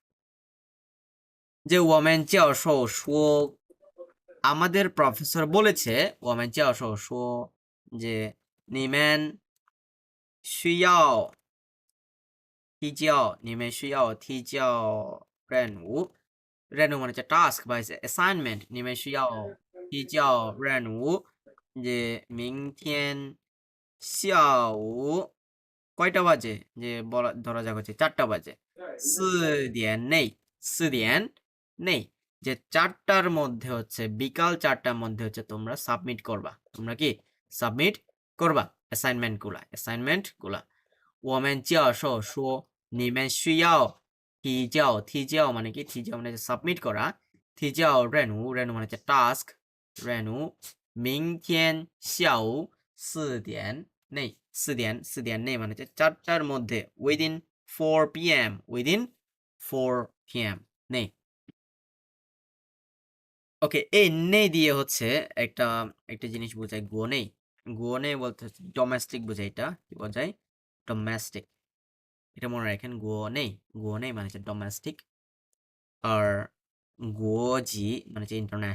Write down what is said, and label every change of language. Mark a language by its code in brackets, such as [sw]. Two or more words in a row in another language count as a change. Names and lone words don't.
[bn] যে ওমেন [zh] 教授说 [bn] আমাদের প্রফেসর বলেছে ওমেন [zh] 教授说 [bn] যে [zh] 你们需要需要提交任务 [bn] মানে হচ্ছে টাস্ক বা অ্যাসাইনমেন্ট [zh] 你们需要提交任务 [bn] যে [zh] 明天下午 [bn] কয়টা বাজে যে বলা ধরা যাক হচ্ছে 4টা বাজে [zh] 4 点内4点内 [bn] যে 4টার মধ্যে হচ্ছে বিকাল 4টার মধ্যে হচ্ছে তোমরা সাবমিট করবা তোমরা কি সাবমিট করবা অ্যাসাইনমেন্ট গুলা [zh] 我们教授说你们需要提交 [bn] মানে কি 提交 মানে সাবমিট করা [zh] 提交任务 [bn] মানে হচ্ছে টাস্ক [zh] 任务明天下午4点内4点内 [bn] মানে হচ্ছে 4টার মধ্যে [en] within 4 p.m. within 4 p.m. [bn] নেই ওকে এই নেই দিয়ে হচ্ছে একটা জিনিস বোঝায় গো নেই বলতে হচ্ছে ডোমেস্টিক বোঝায় এটা কি বোঝায় ডোমেস্টিক এটা মনে রাখেন গো নেই মানে হচ্ছে ডোমেস্টিক আর গোজি মানে হচ্ছে